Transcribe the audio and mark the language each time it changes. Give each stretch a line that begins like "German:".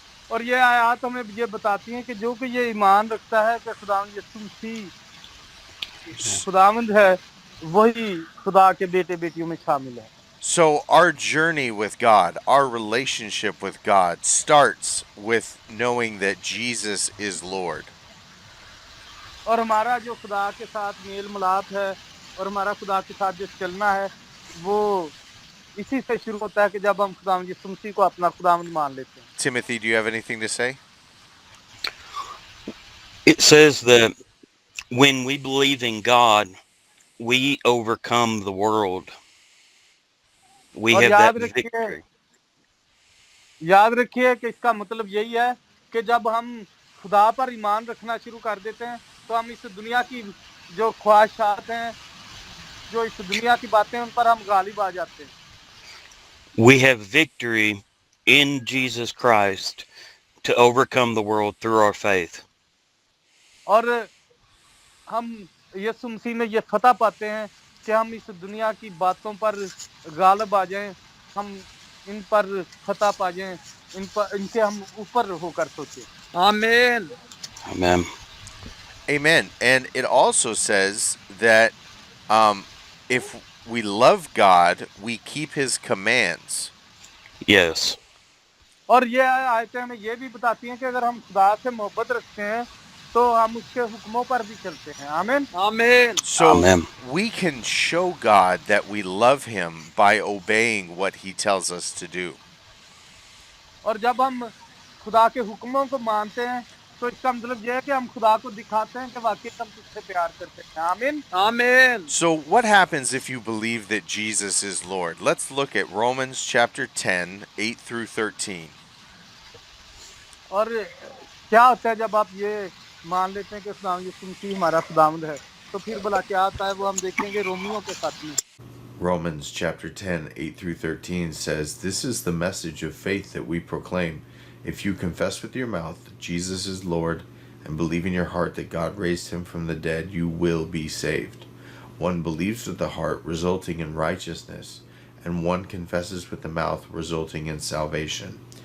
Hindi: और ये आयत हमें ये बताती है कि जो कि ये ईमान रखता है कि खुदावंद यीशु मसीह खुदावंद है, वही खुदा के बेटे बेटियों में शामिल है।
English: So our journey with God, our relationship with God, starts with knowing that Jesus is Lord.
Hindi: और हमारा जो खुदा के साथ मेल मिलाप है और हमारा खुदा के साथ जो चलना है वो इसी से शुरू होता है कि जब हम खुदावंद यीशु मसीह को अपना खुदावंद मान लेते हैं।
English: Timothy, do you have anything to say? It says that when we believe in God, we overcome the world. We
Hindi: और
English: have
Hindi: याद
English: that
Hindi: रखिए
English: victory.
Hindi: कि इसका मतलब यही है कि जब हम खुदा पर ईमान रखना शुरू कर देते हैं तो हम इस दुनिया की जो ख्वाहिशात हैं, जो इस दुनिया की बातें, उन पर हम गालिब आ जाते हैं।
English: We have victory in Jesus Christ to overcome the world through our faith.
Hindi: और हम यीशु मसीह में ये फतह पाते हैं कि हम इस दुनिया की बातों पर गालिब आ जाएं, हम इन पर फतह पा जाएं, इनसे हम ऊपर होकर सोचें। आमीन।
English: Amen. Amen. And it also says that if we love God, we keep his commands. Yes.
Hindi: और ये आयतें हमें ये भी बताती हैं कि अगर हम खुदा से मोहब्बत रखते हैं तो हम उसके हुक्मों पर भी चलते हैं। आमीन आमीन।
English: So Amen. we can show God that we love him by obeying what he tells us to do.
Hindi: और जब हम खुदा के हुक्मों को मानते हैं तो इसका मतलब यह है कि हम खुदा को दिखाते हैं कि वाकई हम तुझसे प्यार करते हैं। आमीन आमीन।
English: So what happens if you believe that Jesus is Lord? Let's look at Romans chapter 10, 8 through 13.
Hindi: और क्या होता है जब आप ये मान लेते हैं कि खुदा यीशु मसीह हमारा खुदावंद है, तो फिर भला क्या आता है वो हम देखेंगे रोमियों के 7 में।
English: Romans chapter 10, 8 through 13 says, "This is the message of faith that we proclaim. If you confess with your mouth that Jesus is Lord and believe in your heart that God raised him from the dead, you will be saved. One believes with the heart, resulting in righteousness, and one confesses with the mouth, resulting in salvation.